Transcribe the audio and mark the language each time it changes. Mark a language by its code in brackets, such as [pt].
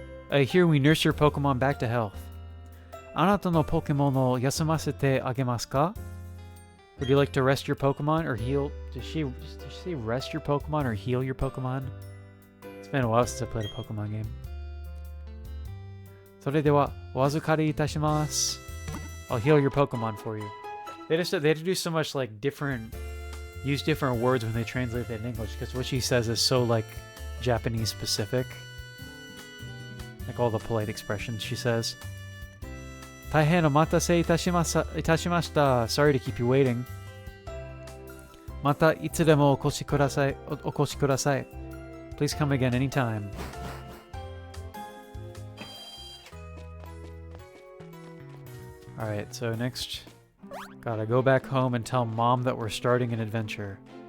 [en] Here we nurse your Pokemon back to health. [ja] あなたのポケモンを休ませてあげますか? [en] Would you like to rest your Pokemon or heal? Did she say rest your Pokemon or heal your Pokemon? It's been a while since I played a Pokemon game. [ja] それではお預かりいたします. [en] I'll heal your Pokemon for you. They had to do so much like use different words when they translate that in English because what she says is so like Japanese specific. Like all the polite expressions she says. [ja] 大変お待たせいたしました. [en] Sorry to keep you waiting. [ja] Mata itsudemo okoshi kudasai. Okoshi kudasai. [en] Please come again anytime. Alright, so next, gotta go back home and tell Mom that we're starting an adventure.